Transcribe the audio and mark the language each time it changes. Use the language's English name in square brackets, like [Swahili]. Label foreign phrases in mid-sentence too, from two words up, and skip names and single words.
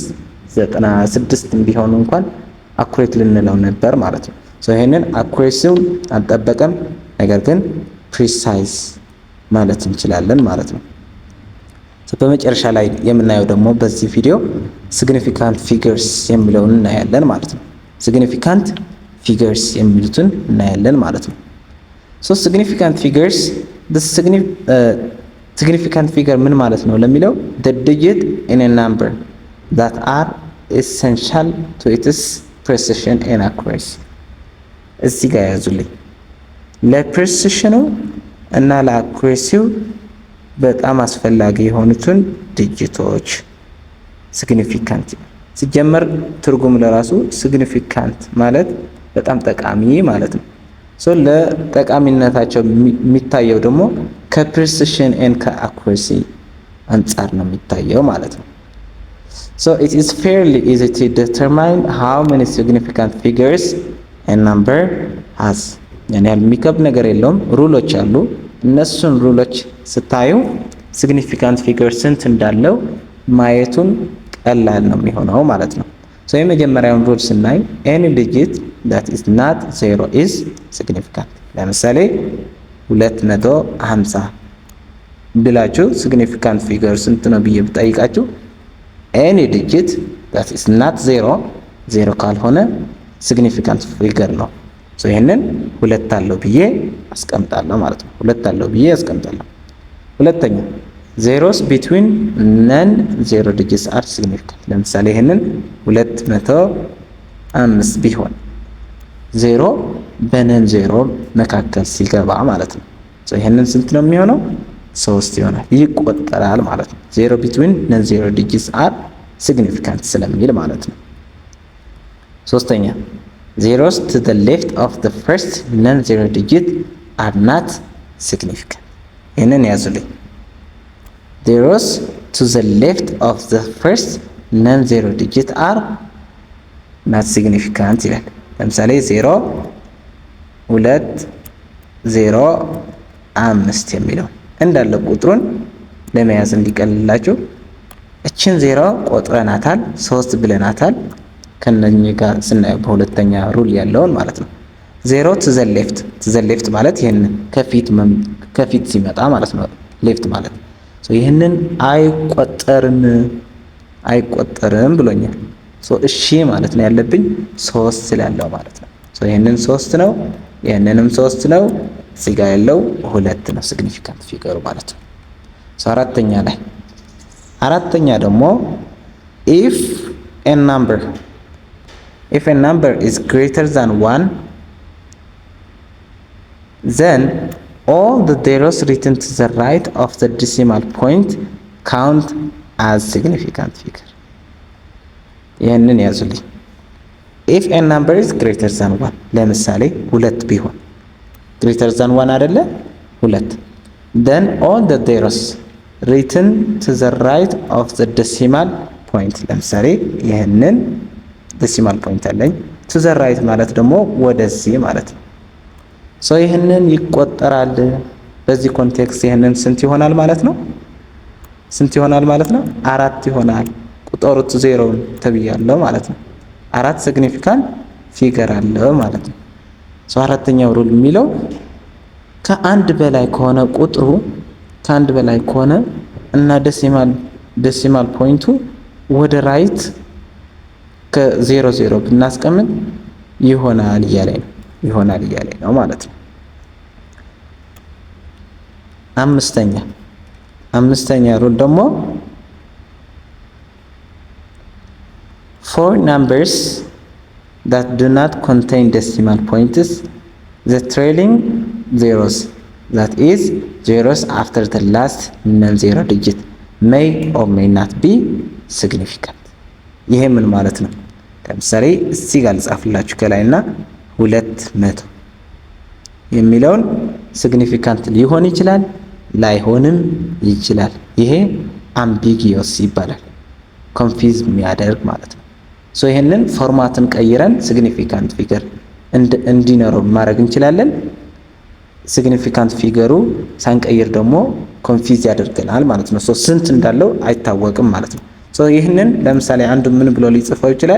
[Amharic] 96 ቢሆን እንኳን አኩሬት ልንለው ነበር ማለት ነው። ይሄንን አኩሬሲውን አልጠበቀም፣ ነገር ግን ፕሪሳይዝ ማለት እንችላለን ማለት ነው። በመጨረሻ ላይ የምናየው ደግሞ በዚህ ቪዲዮ [English] significant figures [Amharic] የሚለውን እናያለን ማለት ነው። [English] significant figures [Amharic] የሚሉትን እናያለን ማለት ነው። [English] significant figures significant figure [Amharic] ምን ማለት ነው ለሚለው [English] the digit in a number that are essential to its precision and accuracy። [Amharic] እዚህ ጋር ያዙልኝ። [English] ለፕሪሲሽኑ [Amharic] እና ለአኩሬሲው በጣም አስፈላጊ የሆኑትን ዲጂቶች ሲግኒፊካንት ሲጀመር ትርጉም ለራሱ ሲግኒፊካንት ማለት በጣም ጠቃሚ ማለት ነው። ለጠቃሚነታቸው የሚታየው ደግሞ ከፕሪሲሽን ኤንድ ከአኩሬሲ አንጻር ነው የሚታየው ማለት ነው። [English] it is fairly easy to determine how many significant figures a number has። [Amharic] ያኔ የሚከብድ ነገር የለውም። ሩሎች አሉ። እነሱን ሩሎች ስታዩ [English] significant figure [Amharic] ስንት እንዳለው ማየቱን ቀላል ነው የሚሆነው ማለት ነው። የመጀመሪያውን ሩል ስናይ [English] any digit that is not zero is significant። [Amharic] ለምሳሌ 250 ብላችሁ [English] significant figure [Amharic] ስንት ነው ብዬ ብጠይቃችሁ [English] any digit that is not [Amharic] zero ካልሆነ [English] significant figure [Amharic] ነው። ይሄንን 2 አለው ብዬ አስቀምጣለሁ ማለት ነው። 2 አለው ብዬ አስቀምጣለሁ። ሁለተኛ [English] zeros between non zero digits are significant። [Amharic] ለምሳሌ ይሄንን 205 ቢሆን ዜሮ በነን ዜሮ መካከል ሲገባ ማለት ነው። ይሄንን ስንት ነው የሚሆነው? [English] 3 [Amharic] ይሆናል። ይቆጠራል ማለት ነው። [English] zero between non zero digits are significant [Amharic] ስለሚል ማለት ነው። ሶስተኛ [English] zeros to the left of the first non-zero digit are not significant። [Amharic] ይህንን ያዙልኝ። [English] zeros to the left of the first non-zero digit are not significant [Amharic] ይላል። ለምሳሌ 0 2 0 5 የሚለው እንዳለ ቁጥሩን ለመያዝ እንዲቀልላችሁ እችን 0 ቆጥረናታል፣ 3 ብለናታል። ከነኚህ ጋር ስናየው በሁለተኛ ሩል ያለውን ማለት ነው። 0 [English] to the left [Amharic] ማለት ይሄን ከፊት ሲመጣ ማለት ነው። ሌፍት ማለት ይሄንን አይቆጠርም ብሎኛል። እሺ ማለት ነው ያለብኝ 3 ስላለው ማለት ነው። ይሄንን 3 ነው ይህንንም 3 ነው። እዚህ ጋር ያለው 2 ነው ሲግኒፊካንት ፊገሩ ማለት ነው። አራተኛ ደግሞ [English] if a number is greater than 1 then all the zeros written to the right of the decimal point count as significant figure። [Amharic] ይህንን ያዙልኝ። [English] if a number is greater than [Amharic] 1 ለምሳሌ 2 ቢሆን [English] greater than 1 [Amharic] አይደለ 2 [English] then all the zeros written to the right of the decimal point [Amharic] ለምሳሌ ይህንን [English] decimal point [Amharic] አለኝ [English] to the right [Amharic] ማለት ደግሞ ወደዚህ ማለት ነው። ይህንን ይቆጠራል። በዚህ ኮንቴክስት ይህንን ስንት ይሆናል ማለት ነው? 4 ይሆናል። ቁጠሩት ዜሮውን ተብያለሁ ማለት ነው። 4 [English] significant figure [Amharic] አለው ማለት ነው። አራተኛው ሩል የሚለው ከአንድ በላይ ከሆነ ቁጥሩ ከአንድ በላይ ከሆነ እና ዴሲማል ፖይንቱ ወደ ራይት ከ00 ብናስቀምጥ ይሆናል እያለኝ ነው ማለት ነው። አምስተኛ ሩል ደግሞ [English] for numbers that do not contain decimal points the trailing zeros that is zeros after the last non-zero digit may or may not be significant። [Amharic] ይሄ ምን ማለት ነው? ለምሳሌ እዚህ ጋር ልጻፍላችሁ ከላይና 200 የሚለውን ሲግኒፊካንት ሊሆን ይችላል ላይሆንም ይችላል። ይሄ አምቢጊዮስ ይባላል። ኮንፊዝ የሚያደርግ ማለት ነው። ይሄንን ፎርማትን ቀይረን [English] significant figure [Amharic] እንዲኖረው ማድረግ እንችላለን። ሲግኒፊካንት ፊገሩ ሳንቀይር ደግሞ ኮንፊዝ ያደርገናል ማለት ነው። ስንት እንዳለው አይታወቅም ማለት ነው። ይህንን ለምሳሌ አንዱ ምን ብሎ ሊጽፈው ይችላል?